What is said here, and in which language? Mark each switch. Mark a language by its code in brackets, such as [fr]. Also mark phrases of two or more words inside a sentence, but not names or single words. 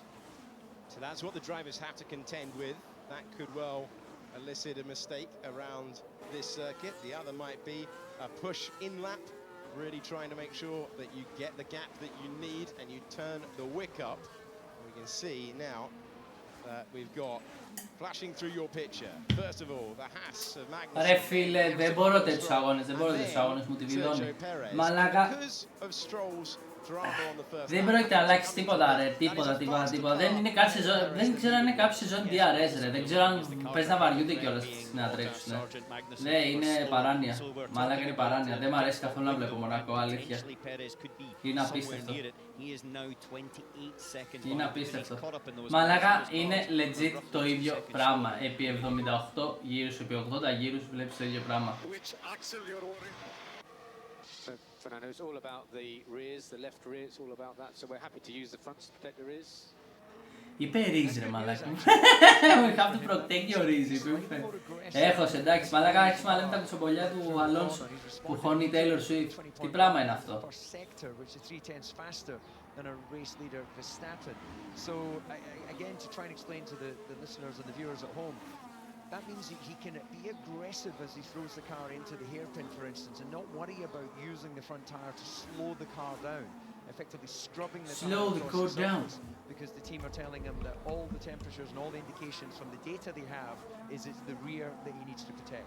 [en] So that's what the drivers have to contend with. That could well elicit a mistake around this circuit. The other might be a push in lap, really trying to make sure that you get the gap that you need and you turn the wick up. We can see now that we've got flashing through your picture. First of all, the Haas of Magnussen. [el] Ρε φίλε, δεν μπορώ τέτοιους αγώνες, δεν μπορώ τέτοιους αγώνες, μου τη βιδώνει. Μαλάκα. [en] Because of Stroll's [el] Δεν πρόκειται να αλλάξει τίποτα, ρε. Τίποτα. Δεν ξέρω αν είναι κάποιο σεζόν DRS, ρε. Δεν ξέρω αν παίζει να βαριούνται κιόλας να τρέξουν. Ναι, είναι παράνοια. Μαλάκα είναι παράνοια. Δεν μ' αρέσει καθόλου να βλέπω Μονακό, αλήθεια. Είναι απίστευτο. Είναι απίστευτο. Μαλάκα είναι legit το ίδιο πράγμα. Επί 78 γύρους, επί 80 γύρους βλέπεις το ίδιο πράγμα. [en] Fernando, it's all about the rears, the left rear, it's all about that. So we're happy to use the fronts to protect the rears. [el] Είπε ρίζ, ρε μαλάκα. [en] We have to protect your rears, [el] είπε. Έχωσε, εντάξει, μαλάκα, άρχισε να λέμε τα κουτσομπολιά του Αλόνσο που χώνει η Taylor Swift. Τι πράγμα είναι αυτό. [en] Than a race leader Verstappen. So again, to try and explain to the listeners and the viewers at home, that means that he can be aggressive as he throws the car into the hairpin, for instance, and not worry about using the front tyre to slow the car down, effectively scrubbing the car down, because the team are telling him that all the temperatures and all the indications from the data they have is it's the rear that he needs to protect.